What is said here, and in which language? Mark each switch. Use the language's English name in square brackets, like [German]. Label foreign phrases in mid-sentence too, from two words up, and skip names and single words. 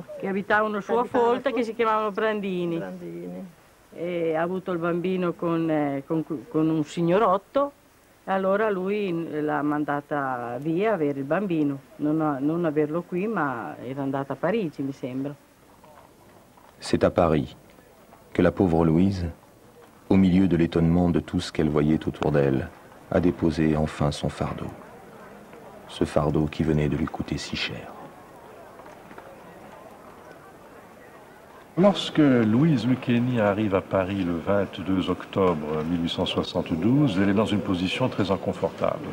[Italian] Che abitavano su a Folta, che si chiamavano Brandini. Brandini. E ha avuto il bambino con un signorotto, e allora lui l'ha mandata via a avere il bambino, non averlo qui, ma era andata a Parigi, mi sembra. [French] C'est à Paris que la pauvre Louise, au milieu de l'étonnement de tout ce qu'elle voyait autour d'elle, a déposé enfin son fardeau. Ce fardeau qui venait de lui coûter si cher. Lorsque Louise Lucchini arrive à Paris le 22 octobre 1872, elle est dans une position très inconfortable.